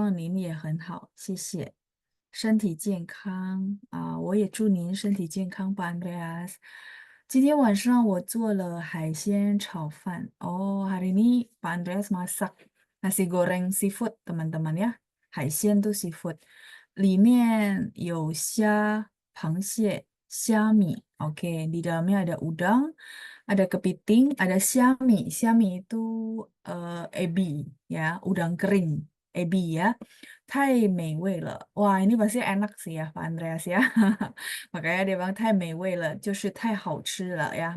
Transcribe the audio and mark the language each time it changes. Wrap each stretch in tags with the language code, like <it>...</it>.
<zh>老师晚上好，我很好，希望您也很好，谢谢。身体健康啊，我也祝您身体健康，Pak Andreas。今天晚上我做了海鲜炒饭。</zh> <id>Oh, hari ini Pak Andreas masak nasi goreng seafood, teman-teman ya. 海鲜 tuh seafood.</id> <zh>里面有虾、螃蟹、虾米.</zh> <id>Oke, di dalamnya ada udang, ada kepiting, ada siami. Siami itu ebi ya, udang kering, ebi ya.</id> <zh>太美味了.</zh> <id>Wah, ini pasti enak sih ya, Pak Andreas ya. Makanya dia bilang</id> <zh>太美味了，就是太好吃了呀。</zh>